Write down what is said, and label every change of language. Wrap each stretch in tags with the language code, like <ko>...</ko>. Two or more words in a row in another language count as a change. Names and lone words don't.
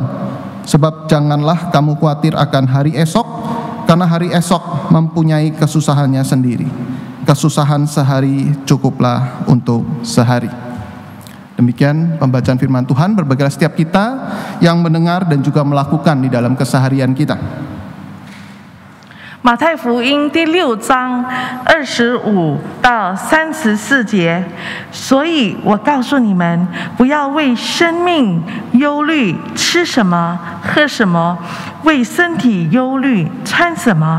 <id>Sebab janganlah kamu khawatir akan hari esok, karena hari esok mempunyai kesusahannya sendiri. Kesusahan sehari cukuplah untuk sehari. Demikian pembacaan firman Tuhan. Berbahagialah setiap kita yang mendengar dan juga melakukan di dalam keseharian kita.</id> <zh>马太福音第6章25到34节，所以我告诉你们，不要为生命忧虑，吃什么，喝什么；为身体忧虑，穿什么。</zh>